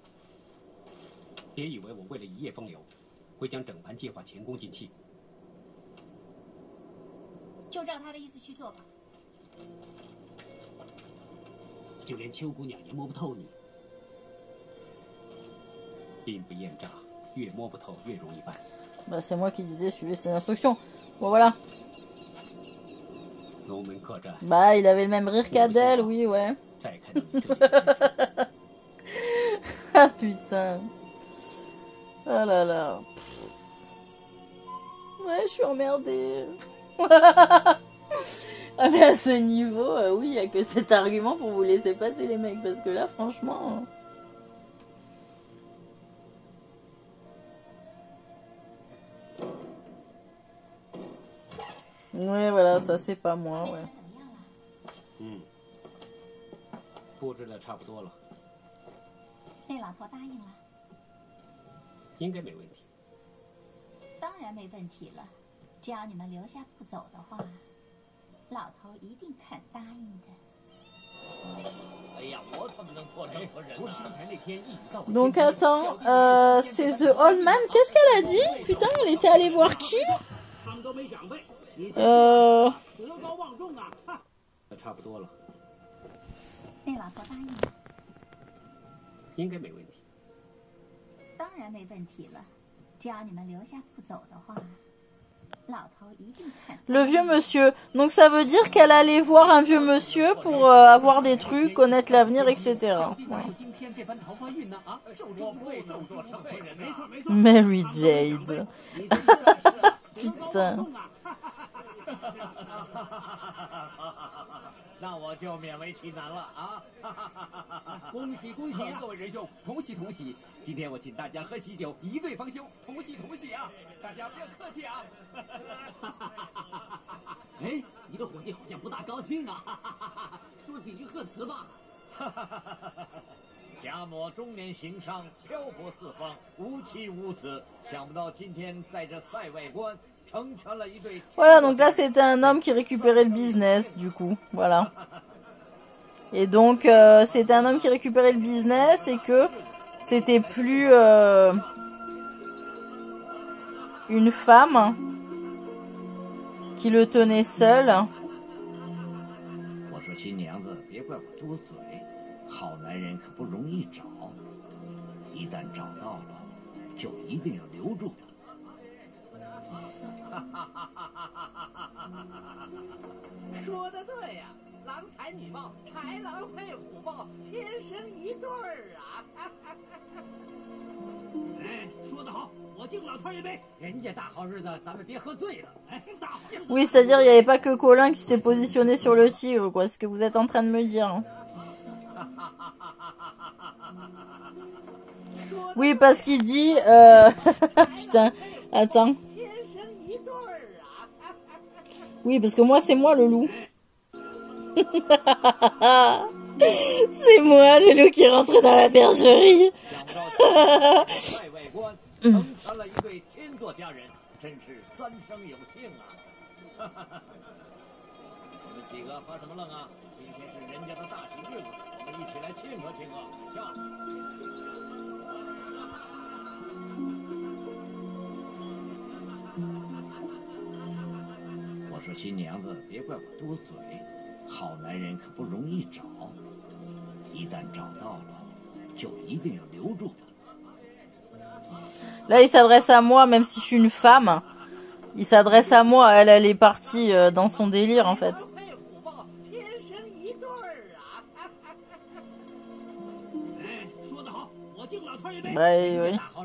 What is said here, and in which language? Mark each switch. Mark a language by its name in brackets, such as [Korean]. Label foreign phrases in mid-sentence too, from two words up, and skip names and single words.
[Chinese] 别以为我为了一夜风流，会将整盘计划前功尽弃。就照他的意思去做吧。就连邱姑娘也摸不透你。兵不厌诈，越摸不透越容易办。 [French] Bah c'est moi qui disais suivez ses instructions. Bon voilà. [Chinese] 龙门客栈。 [French] Bah il avait le même rire qu'Adèle, oui ouais. [Chinese] 再看到你这里的 [French] Ah putain. Oh là là. Ouais, je suis emmerdée. Ah mais à ce niveau, oui, il n'y a que cet argument pour vous laisser passer les mecs, parce que là, franchement... Ouais, voilà, ça c'est pas moi, ouais. [Chinese] 布置的差不多了，那老头答应了，应该没问题。当然没问题了。只要你们留下不走的话，老头一定肯答应的。哎呀，我怎么能做任何人呢？不是刚才那天一语道破。 [French] Donc attends, c'est [English] The Old Man, [French] qu'est-ce qu'elle a dit? Putain, elle était allée voir qui? [Chinese] 他们都没长辈，你呃，德高望重啊！差不多了，那老头答应了，应该没问题。当然没问题了。只要你们留下不走的话，老头一定肯。 [French] Le vieux monsieur. Donc ça veut dire qu'elle allait voir un vieux monsieur pour avoir des trucs, connaître l'avenir, etc. Ouais. [Chinese] 今天这番桃花运呢啊，我配做成婚人，没错没错。 [French] Mary Jade. Putain. [Chinese] 那我就勉为其难了啊！恭喜恭喜，各位仁兄，同喜同喜！今天我请大家喝喜酒，一醉方休，同喜同喜啊！大家不要客气啊！哎，你的伙计好像不大高兴啊，说几句贺词吧。家母中年行商，漂泊四方，无妻无子，想不到今天在这塞外关。 [French] Voilà, donc là c'était un homme qui récupérait le business, du coup, voilà. Et donc c'était un homme qui récupérait le business et que c'était plus une femme qui le tenait seul. [Chinese] 我说新娘子，别怪我多嘴，好男人可不容易找，一旦找到了，就一定要留住他。说的郎才女貌，豺狼配虎豹，天生一对儿啊！哎，说得好，我敬老头一杯。人家大好日子，咱们别喝醉了。哎，大好日子。 [French] Oui, c'est-à-dire il n'y avait pas que Colin qui s'était positionné sur le tigre, quoi. Ce que vous êtes en train de me dire. Oui, parce qu'il dit... Putain, attends. Oui, parce que moi, c'est moi le loup. C'est moi le loup qui est rentré dans la bergerie. [Chinese] 成了一对天作佳人，真是三生有幸啊！你们几个发什么愣啊？今天是人家的大喜日子，我们一起来庆贺庆贺，下。我说新娘子，别怪我多嘴，好男人可不容易找，一旦找到了，就一定要留住他。 [French] Là, il s'adresse à moi, même si je suis une femme. Il s'adresse à moi. Elle est partie dans son délire, en fait. Ouais, oui.